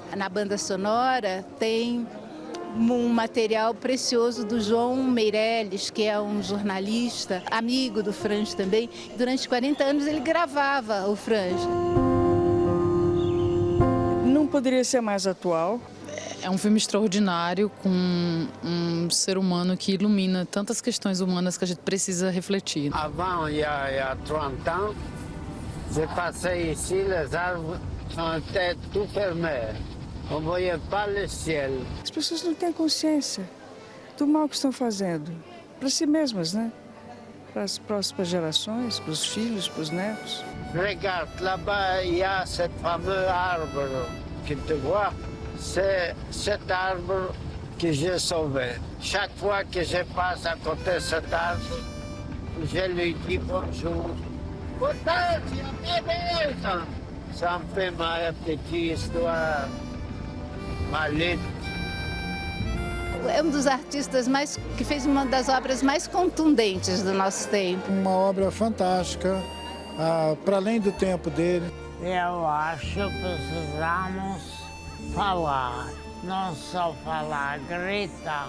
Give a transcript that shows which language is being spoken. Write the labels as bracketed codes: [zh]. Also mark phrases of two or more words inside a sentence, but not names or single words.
[pt] Na banda sonora tem um material precioso do João Meirelles, que é um jornalista, amigo do Franz também. Durante 40 anos ele gravava o Franz. Não poderia ser mais atual. É um filme extraordinário com um ser humano que ilumina tantas questões humanas que a gente precisa refletir. [fr] Avant, il y a 30 ans, j'ai passé ici, les arbres étaient tout fermés. On ne voyait pas le ciel. [pt] As pessoas não têm consciência do mal que estão fazendo para si mesmas, né? Para as próximas gerações, para os filhos, para os netos. [fr] Regarde, là-bas, il y a ce fameux arbre que tu vois. C'est cet arbre que j'ai sauvé. Chaque fois que je passe à côté de cet arbre, je lui dis bonjour. [pt] Potência, beleza! [fr] Ça me fait ma petite histoire. [pt] É um dos artistas que fez uma das obras mais contundentes do nosso tempo. Uma obra fantástica, para além do tempo dele. Eu acho que precisamos falar, não só falar, gritar.